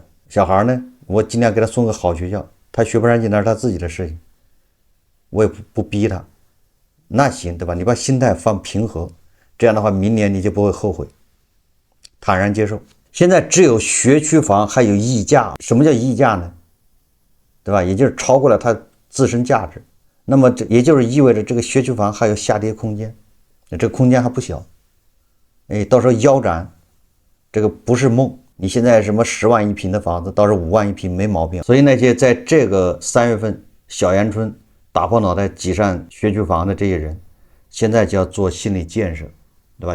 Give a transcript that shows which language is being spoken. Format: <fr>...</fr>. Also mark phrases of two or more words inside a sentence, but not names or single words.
<zh>小孩呢，我盡量給他送個好學校，他學不上去那是他自己的事情，我也不逼他，那行，對吧？你把心態放平和，這樣的話明年你就不會後悔，坦然接受。現在只有學區房還有溢價。什麼叫溢價呢？對吧？也就是超過了它自身價值，那麼這也就是意味着這個學區房還有下跌空間，這個空間還不小，到時候腰斬，這個不是夢。你現在什麼10萬一平的房子，到時候5萬一平沒毛病。所以那些在這個3月份小陽春打破腦袋擠上學區房的這些人，現在就要做心理建設，對吧？</zh>